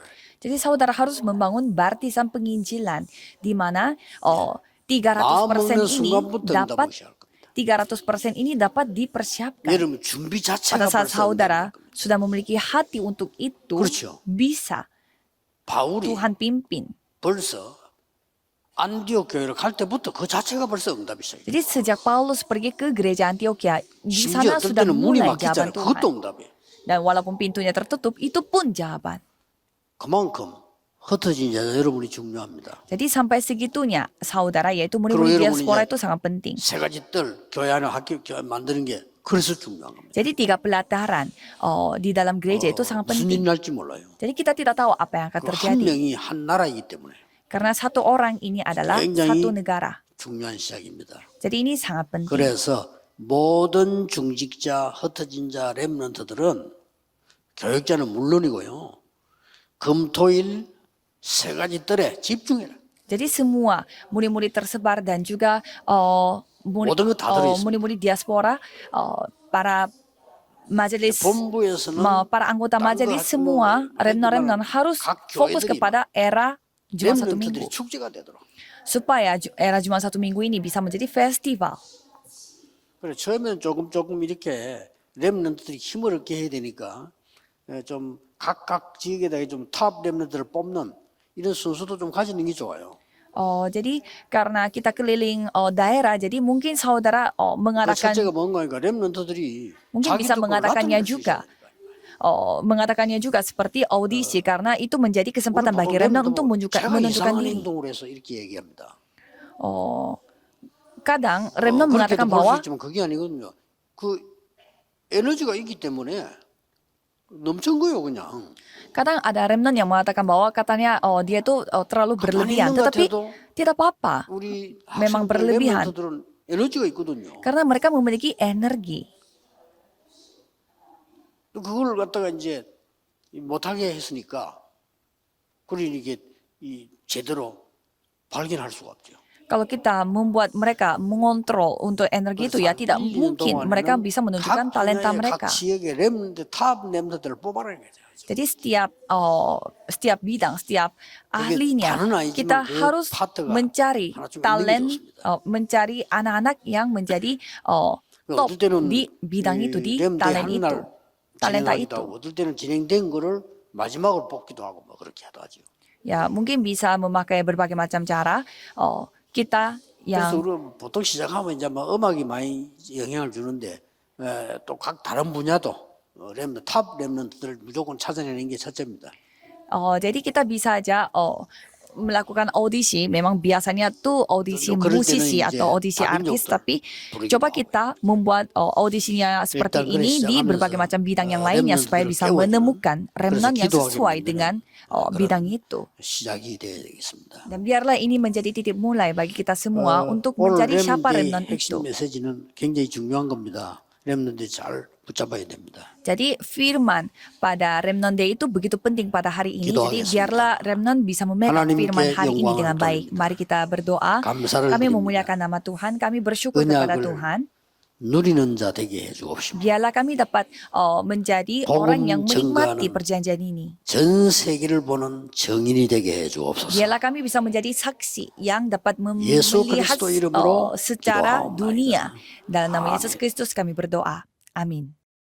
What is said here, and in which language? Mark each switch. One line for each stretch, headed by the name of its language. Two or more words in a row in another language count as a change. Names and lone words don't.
Indonesian: Jadi saudara harus membangun baptisan penginjilan di mana 300% ini dapat 300% ini dapat dipersiapkan.
Korean: 여러분 준비 자체가
Indonesian: Pada saat
Korean: 벌써
Indonesian: saudara
Korean: 없는 겁니다.
Indonesian: sudah memiliki hati untuk itu,
Korean: 그렇죠.
Indonesian: bisa
Korean: 바울이
Indonesian: Tuhan pimpin.
Korean: 벌써 안디옥 교회를 갈 때부터 그 자체가 벌써 응답이 시작이에요.
Indonesian: Jadi sejak Paulus pergi ke gereja Antioquia, di
Korean: 심지어
Indonesian: sana
Korean: 어떨
Indonesian: sudah
Korean: 때는 문이
Indonesian: mulai jawaban
Korean: 막혔잖아요. 그것도
Indonesian: Tuhan.
Korean: 응답이에요.
Indonesian: Dan walaupun pintunya tertutup, itu pun jawaban.
Korean: 그만큼 흩어진 자자 여러분이 중요합니다.
Indonesian: Jadi sampai segitunya, saudara yaitu
Korean: 그리고
Indonesian: murid-murid
Korean: 여러분이
Indonesian: diaspora
Korean: 이제
Indonesian: itu sangat penting.
Korean: 세 가지 뜰 교회 안에 학교 교회 만드는 게 그래서 중요한 겁니다.
Indonesian: Jadi 3 pelataran di dalam gereja itu sangat
Korean: 무슨 일
Indonesian: penting.
Korean: 날지 몰라요.
Indonesian: Jadi kita tidak tahu apa yang akan
Korean: 그 한
Indonesian: terjadi.
Korean: 명이 한 나라이기 때문에
Indonesian: Karena satu orang ini adalah
Korean: 굉장히
Indonesian: satu negara.
Korean: 중요한 시작입니다.
Indonesian: Jadi ini sangat penting.
Korean: 그래서 모든 중직자, 흩어진 자, 렘넌트들은 교육자는 물론이고요. 금토일 세 가지 뜰에 집중해라.
Indonesian: Jadi semua murid-murid tersebar dan juga
Korean: 모든 거 다 들어있습니다.
Indonesian: murid-murid diaspora, para majelis,
Korean: 본부에서는
Indonesian: para anggota
Korean: 딴거
Indonesian: majelis
Korean: 하지
Indonesian: semua,
Korean: 뭐
Indonesian: remnant harus
Korean: 각
Indonesian: fokus
Korean: 교회들이
Indonesian: kepada era Jumat satu
Korean: 렘넌트들이
Indonesian: minggu.
Korean: 축제가 되도록.
Indonesian: Supaya era Jumat satu minggu ini bisa menjadi festival.
Korean: 그래 처음에는 조금 이렇게 렘넌트들이 힘을 얻게 해야 되니까 좀 각각 지역에다가 좀 탑 렘넌트를 뽑는 이런 순서도 좀 가지는 게 좋아요.
Indonesian: Oh, jadi karena kita keliling daerah, jadi mungkin saudara
Korean: 그
Indonesian: mengatakan
Korean: 첫째가 뭔가 하니까 렘넌트들이
Indonesian: mungkin
Korean: 자기
Indonesian: bisa
Korean: 뜻대로
Indonesian: mengatakannya
Korean: 나타낼 수
Indonesian: juga.
Korean: 있어야 돼요.
Indonesian: Mengatakannya juga seperti audisi karena itu menjadi
Korean: 우리
Indonesian: kesempatan
Korean: 보통
Indonesian: bagi remnant
Korean: 렘넌트
Indonesian: untuk
Korean: 보고 제가
Indonesian: menunjukkan
Korean: 이상한
Indonesian: diri.
Korean: 행동을 해서 이렇게 얘기합니다.
Indonesian: Oh, kadang remnant
Korean: 그렇게도
Indonesian: mengatakan
Korean: 볼 수
Indonesian: bahwa
Korean: 있지만 그게 아니거든요. 그 에너지가 있기 때문에 넘친 거예요, 그냥.
Indonesian: kadang ada remnant yang mengatakan bahwa katanya dia tuh terlalu
Korean: 가만히
Indonesian: berlebihan,
Korean: 있는 것
Indonesian: tetapi
Korean: 같아도
Indonesian: tidak apa-apa
Korean: 우리
Indonesian: memang
Korean: 학생들
Indonesian: berlebihan
Korean: 렘넌트들은 에너지가 있거든요.
Indonesian: karena mereka memiliki energi.
Korean: 그걸 갖다가 이제 못하게 했으니까 그러니 이게 제대로 발견할 수가 없죠.
Indonesian: Kalau kita membuat mereka mengontrol untuk energi itu ya tidak
Korean: 1, 2년
Indonesian: mungkin mereka
Korean: 동안에는
Indonesian: bisa menunjukkan
Korean: 각
Indonesian: talenta
Korean: 분야의
Indonesian: mereka.
Korean: 각 지역의 렘넌트 탑 렘넌트들을 뽑아내야 돼요.
Indonesian: Jadi setiap bidang, setiap
Korean: 그게
Indonesian: ahlinya
Korean: 다는 아니지만
Indonesian: kita
Korean: 그
Indonesian: harus
Korean: 파트가
Indonesian: mencari
Korean: 하나쯤 있는 게
Indonesian: talent,
Korean: 좋습니다.
Indonesian: mencari anak-anak yang menjadi top
Korean: 어떨 때는
Indonesian: di bidang itu, di
Korean: 렘대
Indonesian: talent itu,
Korean: 한날
Indonesian: talenta
Korean: 진행하기도
Indonesian: itu.
Korean: 하고 어떨 때는 진행된 거를 마지막으로 뽑기도 하고 뭐 그렇게 하죠.
Indonesian: Ya mungkin bisa memakai berbagai macam cara. Kita
Korean: 그래서
Indonesian: yang
Korean: 우리 보통 시작하면 이제 뭐 음악이 많이 영향을 주는데 또 각 다른 분야도 렘넌트 탑 렘넌트들을 무조건 찾아내는 게 첫째입니다.
Indonesian: jadi kita bisa aja melakukan audisi. Memang biasanya tuh audisi
Korean: 또 그럴 때는
Indonesian: musisi
Korean: 이제
Indonesian: atau audisi artis,
Korean: 다민족들
Indonesian: tapi
Korean: 부르기도
Indonesian: coba
Korean: 하고요.
Indonesian: kita membuat audisinya seperti
Korean: 일단 그래
Indonesian: ini di
Korean: 시작하면서
Indonesian: berbagai macam bidang yang lainnya supaya
Korean: 렘넌트들을
Indonesian: bisa
Korean: 깨워주는
Indonesian: menemukan remnant yang
Korean: 기도하게
Indonesian: sesuai
Korean: 만드는
Indonesian: dengan
Korean: 그런
Indonesian: bidang itu.
Korean: 시작이 돼야 되겠습니다.
Indonesian: Dan biarlah ini menjadi titik mulai bagi kita semua untuk
Korean: 오늘
Indonesian: mencari siapa
Korean: 렘넌트의
Indonesian: remnant
Korean: 핵심
Indonesian: itu.
Korean: 메시지는 굉장히 중요한 겁니다. 렘넌트 잘 붙잡아야 됩니다.
Indonesian: Jadi firman pada
English: remnant day
Indonesian: itu begitu penting pada hari ini. Jadi
Korean: 기도하겠습니다.
Indonesian: biarlah remnant bisa memegang
Korean: 하나님께
Indonesian: firman hari ini
Korean: 영광을
Indonesian: dengan baik.
Korean: 돌립니다.
Indonesian: Mari kita berdoa.
Korean: 감사를
Indonesian: Kami
Korean: 드립니다.
Indonesian: memuliakan nama Tuhan. Kami bersyukur kepada
Korean: 언약을
Indonesian: Tuhan.
Korean: 누리는 자 되게 해 주옵시고
Indonesian: Biarlah kami dapat menjadi orang yang
Korean: 복음
Indonesian: menikmati
Korean: 증거하는
Indonesian: perjanjian ini.
Korean: 전 세계를 보는 정인이 되게 해 주옵소서.
Indonesian: Biarlah kami bisa menjadi saksi yang dapat
Korean: 예수
Indonesian: melihat
Korean: 그리스도 이름으로
Indonesian: secara
Korean: 기도하옵나이다.
Indonesian: dunia. Dalam nama Yesus Kristus kami berdoa. Amin.